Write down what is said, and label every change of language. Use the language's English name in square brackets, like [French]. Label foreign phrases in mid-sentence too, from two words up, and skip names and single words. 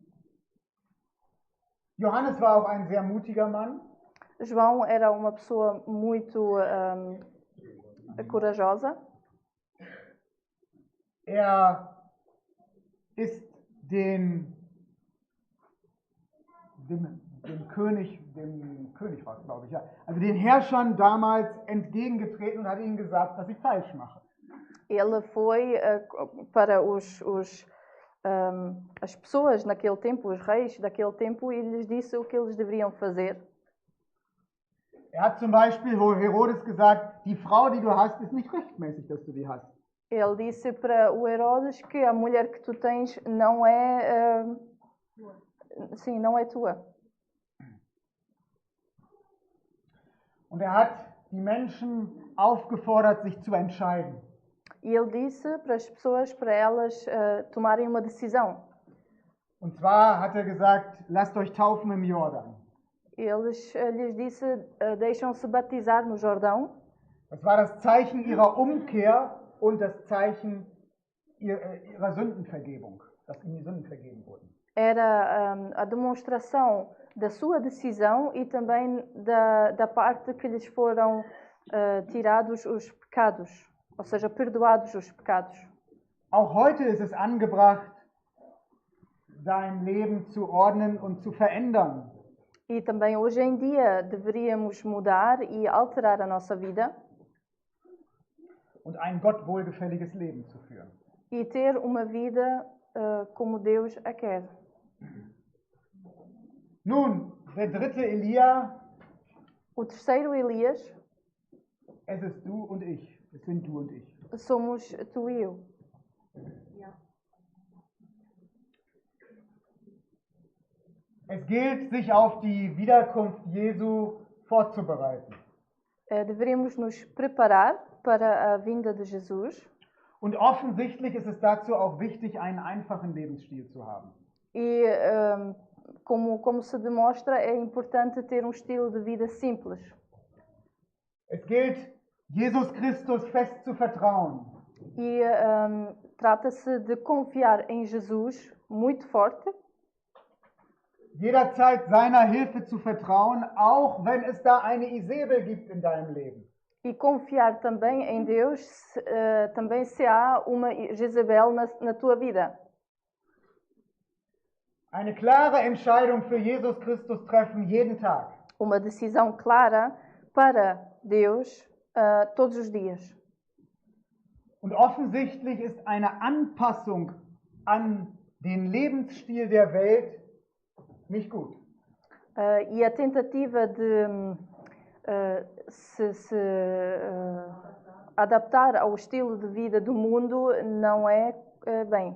[German] Johannes war auch ein sehr mutiger Mann. [Portuguese] João era uma pessoa muito corajosa. [German] Er ist dem König war es, glaube ich, ja, also den Herrschern damals entgegengetreten und hat ihnen gesagt, was sie falsch machen. [Portuguese] Ele foi para as pessoas naquele tempo, os reis daquele tempo, e lhes disse o que eles deveriam fazer. [German] Er hat zum Beispiel Herodes gesagt, die Frau, die du hast, ist nicht rechtmäßig, dass du die hast. [Portuguese] Ele disse para o Herodes que a mulher que tu tens não é, sim, não é tua. [German] Und er hat die Menschen aufgefordert, sich zu entscheiden. [Portuguese] E ele disse para as pessoas, para elas tomarem uma decisão. [German] Und zwar hat er gesagt, lasst euch taufen im Jordan. [Portuguese] Lhes disse, deixam-se batizar no Jordão. [German] Das war das Zeichen ihrer Umkehr und das Zeichen ihrer Sündenvergebung, dass ihnen die Sünden vergeben wurden. [Portuguese] Era a demonstração da sua decisão e também da parte que lhes foram tirados os pecados, ou seja, perdoados os pecados. [German] Auch heute ist es angebracht, dein Leben zu ordnen und zu verändern. [Portuguese] E também hoje em dia deveríamos mudar e alterar a nossa vida. [German] Und ein Gott wohlgefälliges Leben zu führen. [Portuguese] E ter uma vida como Deus a quer. [German] Nun, der dritte Elia. [Portuguese] O terceiro Elias. [German] Es ist du und ich. Es sind du und ich. [Portuguese] Somos tu e eu. [German] Es gilt, sich auf die Wiederkunft Jesu vorzubereiten. [Portuguese] Deveríamos nos preparar para a vinda de Jesus. [German] Und offensichtlich ist es dazu auch wichtig, einen einfachen Lebensstil zu haben. [Portuguese] E como se demonstra, é importante ter estilo de vida simples. [German] Es gilt, Jesus Christus fest zu vertrauen. [Portuguese] E trata-se de confiar em Jesus muito forte. [German] Jederzeit seiner Hilfe zu vertrauen, auch wenn es da eine Isabel gibt in deinem Leben. [Portuguese] E confiar também em Deus, também se há uma Jezebel na tua vida. [German] Eine klare Entscheidung für Jesus Christus treffen jeden Tag. [Portuguese] Uma decisão clara para Deus todos os dias. [German] Und offensichtlich ist eine Anpassung an den Lebensstil der Welt nicht gut. [Portuguese] E a tentativa de se adaptar ao estilo de vida do mundo não é bem.